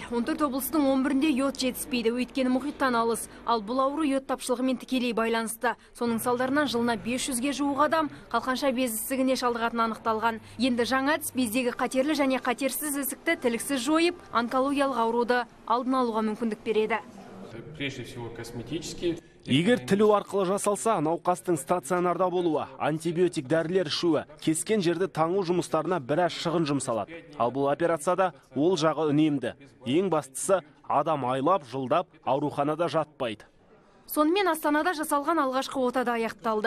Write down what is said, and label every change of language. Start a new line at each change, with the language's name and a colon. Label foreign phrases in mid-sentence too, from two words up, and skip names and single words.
Kazakh: 14 облыстың 11-інде йод жетіспейді, өйткені мұхиттан алыс. Ал бұл ауру йод тапшылығымен тікелей байланысты. Соның салдарынан жылына 500-ге жуық адам қалқанша без ісігіне шалдығатын анықталған. Енді жаңа әдіс бездегі қатерлі және қатерсіз ісікті тіліксіз жойып, онкологиялық ауруды алдын алуға мүмкіндік береді.
Russian: Прежде всего косметические.
Kazakh: Егер тілу арқылы жасалса, науқастың стационарда болуы, антибиотик дәрілер ішуі, кескен жерді таңу жұмыстарына біраз шығын жұмсалады. Ал бұл операцияда ол жағы үнемді. Ең бастысы, адам айлап, жылдап, ауруханада жатпайды. Сонымен Астанада жасалған алғашқы отада аяқталды.